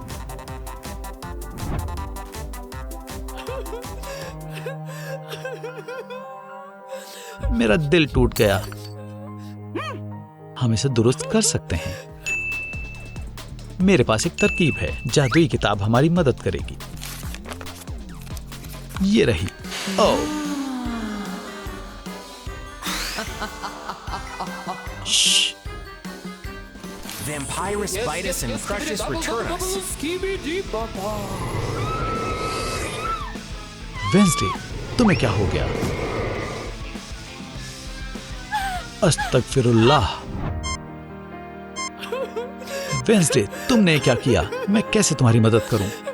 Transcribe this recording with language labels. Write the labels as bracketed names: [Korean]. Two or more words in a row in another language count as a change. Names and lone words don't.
[Hindi] मेरा दिल टूट गया। हम इसे दुरुस्त कर सकते हैं। मेरे पास एक तरकीब है। जादुई किताब हमारी मदद करेगी। ये रही। ओह, [English] Vampirus bite us and Crushus return us. [Hindi] वेंसडे, तुम्हें क्या हो गया? अस्तगफिरुल्लाह। वेंसडे, तुमने क्या किया? मैं कैसे तुम्हारी मदद करूं?